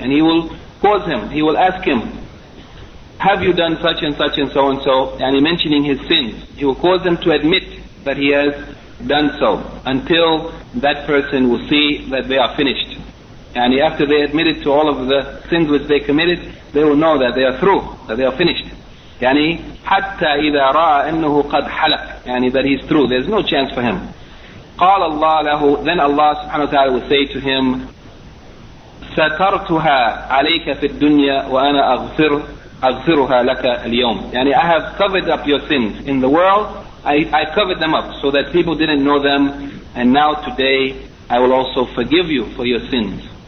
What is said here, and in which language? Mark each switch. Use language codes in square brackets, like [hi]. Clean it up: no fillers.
[en] And he will cause him, he will ask him, have you done such and such and so, and he mentioning his sins. He will cause them to admit that he has done so, until that person will see that they are finished. And after they admitted to all of the sins which they committed, they will know that they are through, that they are finished. [ar] Yani, حَتَّى إِذَا رَأَى أَنَّهُ قَدْ حَلَقَ. [en] Yani, that he is through, there is no chance for him. [ar] قَالَ اللَّهُ لَهُ. [en] Then Allah subhanahu wa ta'ala will say to him, [ar] سَتَرْتُهَا عَلَيْكَ فِي الدُّنْيَا وَأَنَا أَغْفِرُهَا لَكَ الْيَوْمِ. [en] Yani, I have covered up your sins in the world, I covered them up so that people didn't know them, and now today I will also forgive you for your sins.